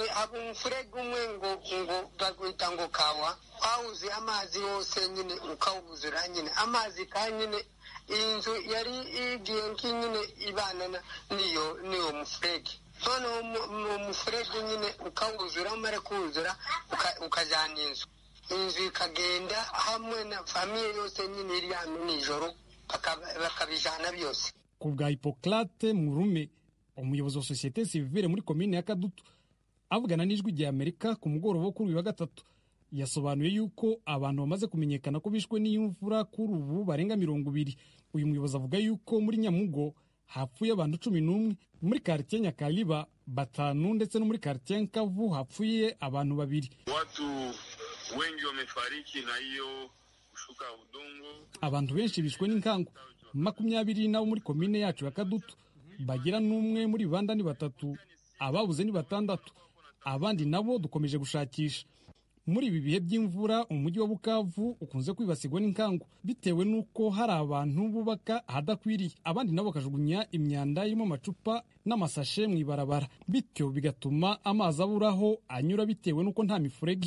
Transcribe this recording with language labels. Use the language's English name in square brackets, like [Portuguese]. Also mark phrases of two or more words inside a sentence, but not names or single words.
[Kinyarwanda] umufurege umwe ngo bagwita ngo kawa wawuze amazi yose nyine ukawuzura nyine amazi kandi nyine inzu yari igiye nyine ibana niyo mufurege, noneho umufurege nyine ukawuzura umare kuwuzura ukajyana inzu ikagenda hamwe na famiye yose nyine iri hano nijoro bakabijana byose. Ku bwa Hippocrate Murume, umuyobozi wa sosiyete sivile muri komine ya Kadutu, avugana n'ijwi rya Amerika ku mugoroba wo kuri uyu wa gatatu, yasobanuye yuko abantu bamaze kumenyekana ko bishwe n'imvura kuri ubu barenga 20. Uyu muyobozi avuga yuko muri Nyamugo hapfuye abantu 11, muri quartier Nyakaliba 5 ndetse no muri quartier Nkavu hapfuye abantu 2. [Swahili] Watu wengi wamefariki na hiyo kushuka udongo. [Kinyarwanda] Abantu benshi bishwe n'inkangu 20 nabo muri komine yacu ya Kadutu, bagira n'umwe muri banda ni 3, ababuze ni 6, abandi nabo dukomeje gushakisha. Muri ibi bihe by'imvura umujyi wa Bukavu ukunze kwibasirwa n'inkangu bitewe nuko hari abantu bubaka ahadakwiriye, abandi nabo bakajugunya imyanda irimo amacupa n'amasashe mu ibarabara, bityo bigatuma amazi aburaho anyura bitewe nuko nta mifurege.